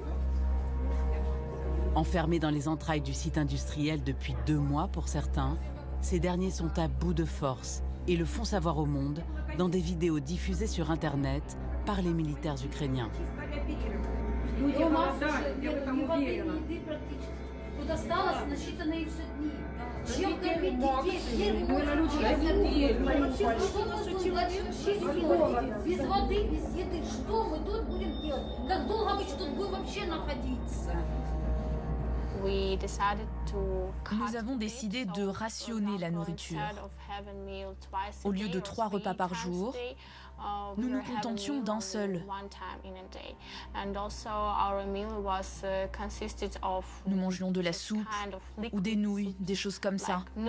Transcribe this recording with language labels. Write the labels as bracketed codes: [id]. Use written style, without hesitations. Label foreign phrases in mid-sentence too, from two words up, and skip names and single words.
[fr] Enfermés dans les entrailles du site industriel depuis 2 mois pour certains, ces derniers sont à bout de force et le font savoir au monde dans des vidéos diffusées sur Internet par les militaires ukrainiens. [ru] Тут осталось на считанные все дни. Чем кормить детей? Где вообще, что мы будем дальше делать? Без воды, без еды. Что мы тут будем делать? Как долго мы тут будем вообще находиться? [fr] Nous avons décidé de rationner la nourriture. Au lieu de 3 repas par jour, nous nous contentions d'un seul. Nous mangions de la soupe ou des nouilles, des choses comme ça.